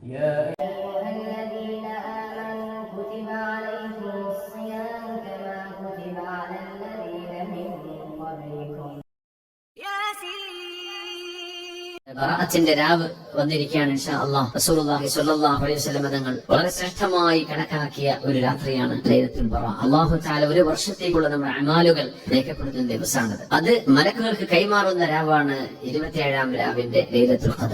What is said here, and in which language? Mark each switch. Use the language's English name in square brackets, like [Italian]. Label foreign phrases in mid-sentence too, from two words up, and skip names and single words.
[Arabic] يا أيها الذين آمنوا كتب عليكم الصيام كما كتب على الذين من قبلكم. [Malayalam] ബറാഅത്തിന്റെ രാവ് വന്നിരിക്കുകയാണ് [Arabic] إن شاء الله. [Malayalam] റസൂലുള്ളാഹി [Arabic] صلى الله عليه وسلم [Malayalam] തങ്ങൾ വളരെ ശ്രേഷ്ഠമായി കണക്കാക്കിയ ഒരു രാത്രിയാണ് [Arabic] ليلة البراءة. الله تعالى [Malayalam] ഒരു വർഷത്തേക്കുള്ള നമ്മുടെ അമാലുകൾ രേഖപ്പെടുത്തുന്ന ദിവസമാണത്. അത് മലക്കുകൾക്ക് കൈമാറുന്ന രാവാണ് 27-ാം രാവിന്റെ [Arabic] ليلة القدر.